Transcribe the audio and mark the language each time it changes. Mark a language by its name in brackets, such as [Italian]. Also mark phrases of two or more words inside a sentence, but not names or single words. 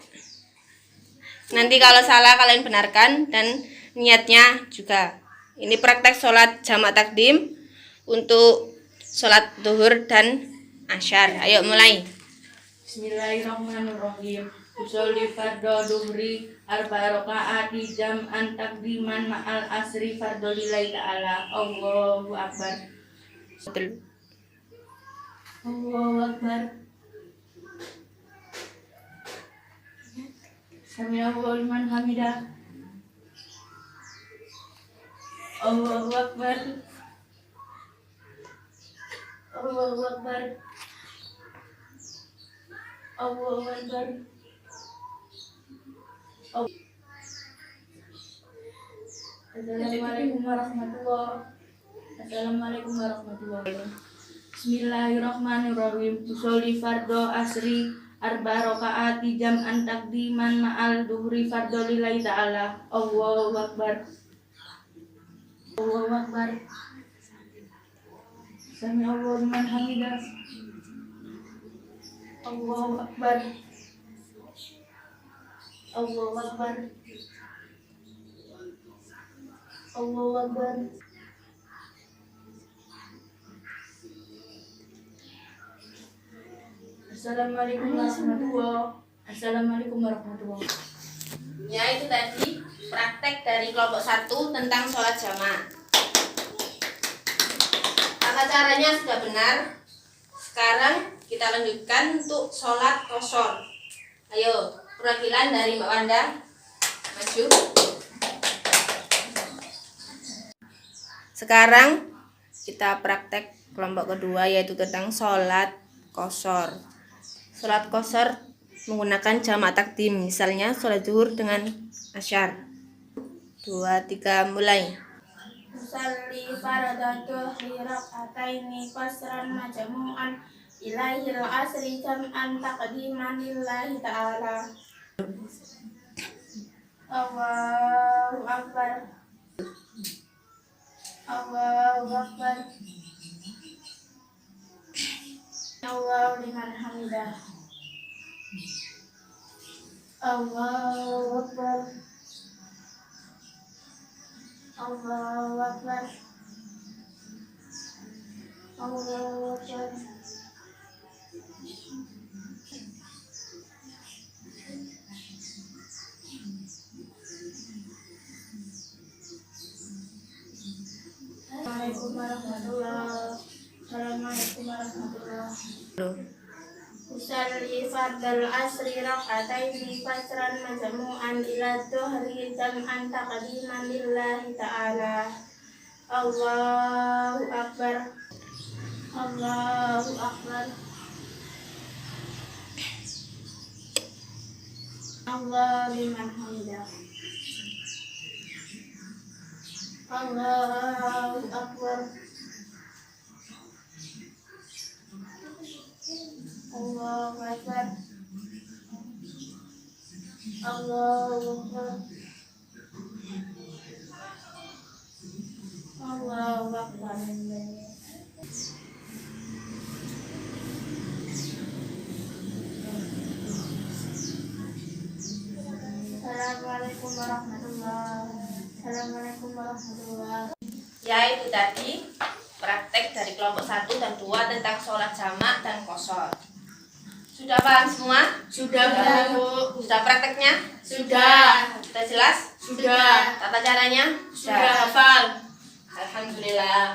[Indonesian] Nanti kalau salah kalian benarkan dan niatnya juga. Ini praktek sholat jamaah takdim untuk sholat zuhur dan asyar. Ayo mulai. [Arabic] بسم الله الرحمن الرحيم. أصلي فرض الظهر أربع ركعات جمعا تقديما مع العصر فرض لله تعالى. الله أكبر الله أكبر. سمع الله لمن حمده. الله أكبر. الله أكبر. الله أكبر. السلام عليكم ورحمة الله وبركاته. السلام عليكم ورحمة الله وبركاته بسم الله الرحمن الرحيم. أصلي فرض العصر أربع ركعات جمعا تقديما مع الظهر فرض لله تعالى. الله أكبر الله أكبر. سمع الله لمن حمده. الله أكبر الله أكبر. الله أكبر. السلام عليكم ورحمة الله وبركاته. السلام عليكم ورحمة الله وبركاته. [Indonesian] Ya, itu tadi praktek dari kelompok 1 tentang sholat jamaah. Tata caranya sudah benar. Sekarang kita lanjutkan untuk sholat qashar. Ayo, perwakilan dari Mbak Wanda maju. Sekarang kita praktek kelompok kedua, yaitu tentang sholat qashar. Sholat qashar menggunakan jamak takdim, misalnya sholat zuhur dengan asyar. 2, 3, mulai. [Arabic] أصلي فرض ركعتين قصرا مجموعا إليه العصر جمعا تقديما لله تعالى. الله أكبر. الله أكبر. الله لمن حمده. الله أكبر. الله أكبر. الله أكبر. السلام عليكم ورحمة الله وبركاته. أصلي فرض العصر ركعتين قصرا مجموعا إلى الظهر جمعا تقديما لله تعالى. الله أكبر الله أكبر. الله لمن حمده. الله أكبر. الله أكبر. الله أكبر. الله أكبر. السلام عليكم ورحمة الله. السلام عليكم ورحمة الله. [Indonesian] Ya, itu tadi praktek dari kelompok 1 dan 2 tentang sholat jamak dan qashar. Sudah paham semua? Sudah, Bu. Sudah prakteknya? Sudah. Sudah jelas? Sudah. Tata caranya? Sudah hafal. Alhamdulillah.